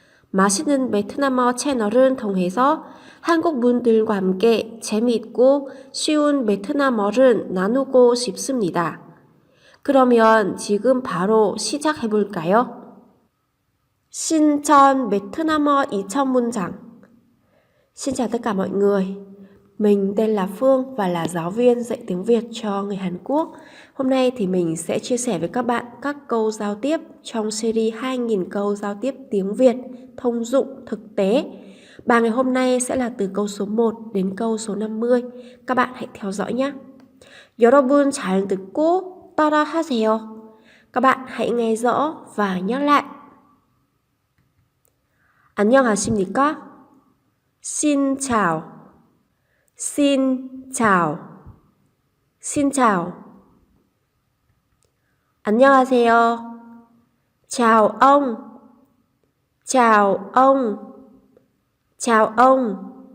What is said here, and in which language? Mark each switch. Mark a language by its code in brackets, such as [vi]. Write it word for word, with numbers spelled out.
[ko] 맛있는 베트남어 채널을 통해서 한국 분들과 함께 재미있고 쉬운 베트남어를 나누고 싶습니다. 그러면 지금 바로 시작해 볼까요? 신천 베트남어 이천 문장. [vi] Xin chào tất cả mọi người. Mình tên là Phương và là giáo viên dạy tiếng Việt cho người Hàn Quốc. Hôm nay thì mình sẽ chia sẻ với các bạn các câu giao tiếp trong series hai nghìn câu giao tiếp tiếng Việt thông dụng thực tế. Bài ngày hôm nay sẽ là từ câu số một đến câu số năm mươi. Các bạn hãy theo dõi nhé. [ko] 여러분 잘 듣고 따라하세요. [vi] Các bạn hãy nghe rõ và nhắc lại. [ko] 안녕하십니까? [vi] Xin chào. Xin chào. Xin chào. [ko] 안녕하세요. [vi] Chào ông. Chào ông. Chào ông.